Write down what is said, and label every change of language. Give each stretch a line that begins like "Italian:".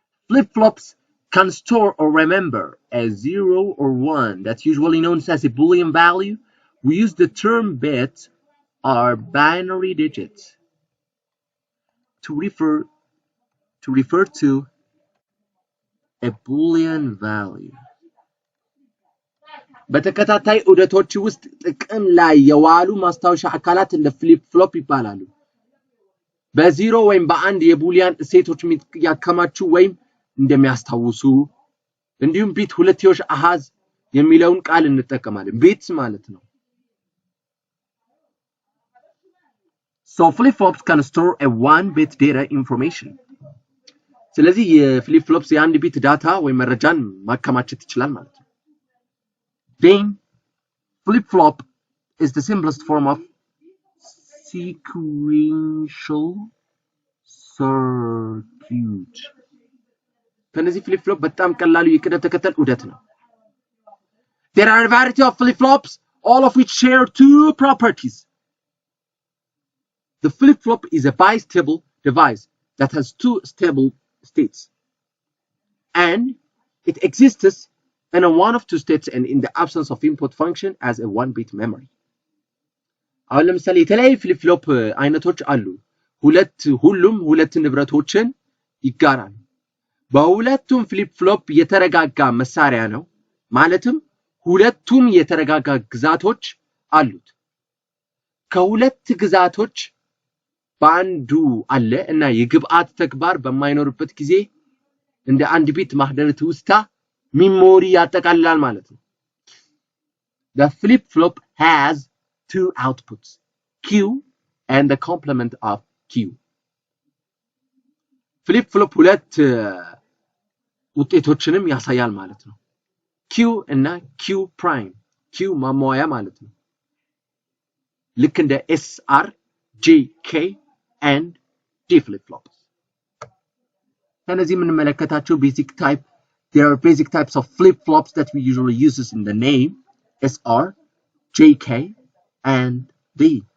English: Flip-flops can store or remember a 0 or 1 that's usually known as a Boolean value. We use the term bit or binary digits to refer to a Boolean value.
Amharic: በተከታታይ ዑደቶች ውስጥ ጥቅም ላይ የዋሉ ማስታወሻ አካላት እንደ ፍሊፕ ፍሎፕ ይባላሉ። በ0 ወይም በ1 የቡሊያን እሴቶች ያከማቹ ወይም እንደሚያስታውሱ እንዲሁም ቢት ሁለትዮሽ አሃዝ የሚለውን ቃል እንጠቀማለን። ቢትስ ማለት ነው።
English: So flip-flops can store a 1-bit data information.
Amharic: ስለዚህ የፍሊፕ-ፍሎፕስ የ1 ቢት ዳታ ወይ መረጃን ማከማቸት ይችላል ማለት ነው።
English: Then flip-flop is the simplest form of sequential circuit.
Amharic: ከነዚህ ፍሊፕ-ፍሎፕ በጣም ቀላሉ የቅደም ተከተል ዑደት ነው።
English: There are a variety of flip-flops, all of which share two properties. The flip-flop is a bistable device that has two stable states. And it exists in a one of two states and in the absence of input function as a 1-bit memory.
Amharic: አሁን ለምሳሌ የተለያዩ ፍሊፕ-ፍሎፕ አይነቶች አሉ። ሁሉም ሁለት ንብረቶችን ይጋራሉ። በሁለቱም ፍሊፕ-ፍሎፕ የተረጋጋ መሳሪያ ነው። ማለትም ሁለቱም የተረጋጋ ግዛቶች አሉት። ከሁለት ግዛቶች በአንዱ አለ እና የግብአት ተግባር በማይኖርበት ጊዜ እንደ አንድ ቢት ማህደር ትውስታ ሚሞሪ ያጠቃልላል ማለት ነው።
English: The flip-flop has two outputs, Q and the complement of Q.
Amharic: flip-flop ሁለት ውጤቶችንም ያሳያል ማለት ነው። Q እና Q prime. Q ማሟያ ማለት ነው። ልክ እንደ SR, JK and D flip-flops. ከነዚህ የምንመለከታቸው
English: there are basic types of flip-flops that we usually use in the name SR, JK and D.